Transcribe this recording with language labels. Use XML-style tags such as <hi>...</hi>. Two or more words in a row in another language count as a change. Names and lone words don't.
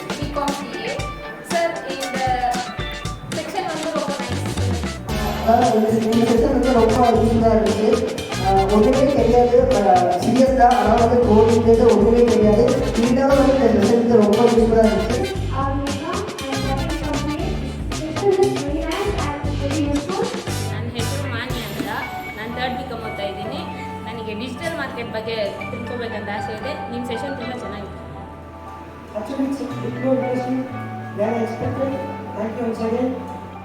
<ta>பிகாம் சிஏ சார், இந்த செக்ஷன் வந்து ரொம்ப நைஸ். இந்த செக்ஷன் வந்து ரொம்ப ஈஸியாக இருக்குது. ஒன்றுமே தெரியாது, சீரியஸ் தான். ஆனால் வந்து கோடிங்கிறது ஒன்றுமே தெரியாது. இருந்தாலும் வந்து இந்த செக்ஷன் ரொம்ப யூஸ்ஃபுல்லாக இருந்துச்சு.</ta> <kn>ನಾನು</kn> <en>third BCom</en> <kn>ಓದ್ತಾ ಇದ್ದೀನಿ. ನನಗೆ</kn> <en>digital market</en> <kn>ಬಗ್ಗೆ ತಿಳ್ಕೊಬೇಕಂತ ಆಸೆ ಇದೆ. ನಿಮ್ಮ ಸೆಷನ್ ತುಂಬ ಚೆನ್ನಾಗಿತ್ತು.</kn> <en>Actually, it's a bit more interesting than I expected. Thank you once again.</en>